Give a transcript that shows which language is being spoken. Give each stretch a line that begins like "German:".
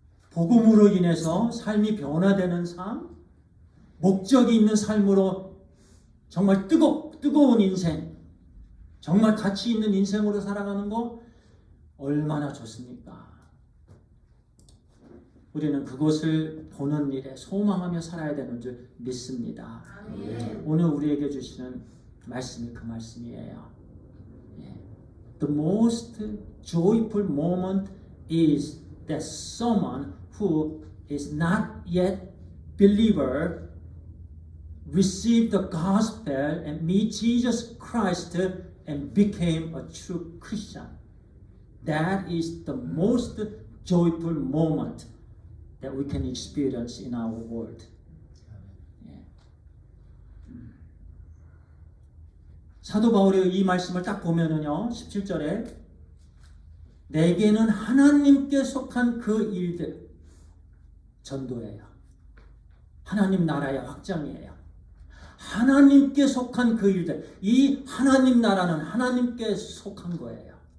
Korean: 복음으로 인해서 삶이 변화되는 삶, 목적이 있는 삶으로 정말 뜨거운 인생, 정말 가치 있는 인생으로 살아가는 거 얼마나 좋습니까? 우리는 그것을 보는 일에 소망하며 살아야 되는 줄 믿습니다. 오늘 우리에게 주시는 말씀이 그 말씀이에요.
English: The most joyful moment is that someone who is not yet believer received the gospel and meet Jesus Christ and became a true Christian. That is the most joyful moment that we can experience in our world.
Korean: 사도 바울의 이 말씀을 딱 보면은요, 17절에 내게는 하나님께 속한 그 일들, 전도예요. 하나님 나라의 확장이에요. 하나님께 속한 그 일들, 이 하나님 나라는 하나님께 속한 거예요.